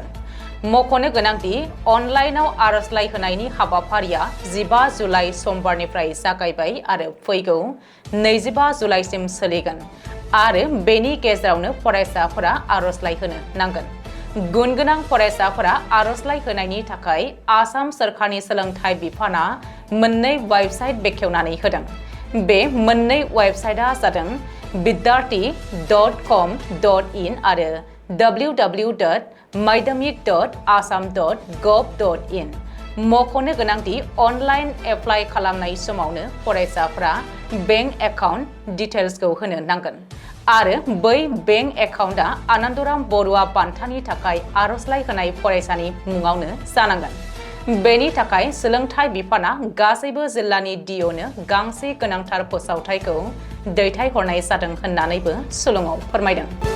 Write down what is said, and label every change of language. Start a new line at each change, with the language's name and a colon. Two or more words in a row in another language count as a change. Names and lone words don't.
Bodo: मख'नो गोनांदि अनलाइनाव आर'जलाइ होनायनि हाबाफारिया 15 जुलाइ समबारनिफ्राय जागायबाय आरो फैगौ 25 जुलाइसिम सोलिगोन आरो बेनि गेजेरावनो फरायसाफोरा आर'जलाइ होनो नांगोन। गुन गोनां फरायसाफोरा आर'जलाइ होनायनि थाखाय आसाम सोरखारनि सोलोंथाइ बिफाना मोननै वेबसाइट बेखेवनानै होदों। बे मोननै वेबसाइटआ जादों vidyarthi.com.in आरो www.madhyamik.assam.gov.in। मख'नो गोनांदि
English: online apply
Bodo: खालामनाय समावनो फरायसाफोरा
English: bank account detailsखौ
Bodo: होनो नांगोन आरो बै
English: bank accountआ
Bodo: आनन्दराम बरुवा बान्थानि थाखाय आर'जलाइ होनाय फरायसानि मुङावनो जानांगोन। बेनि थाखाय सोलोंथाइ बिफाना गासैबो जिल्लानि डिअ'नो गांसे गोनांथार फोसावथायखौ दैथायहरनाय जादों होननानैबो सुलुङाव फोरमायदों।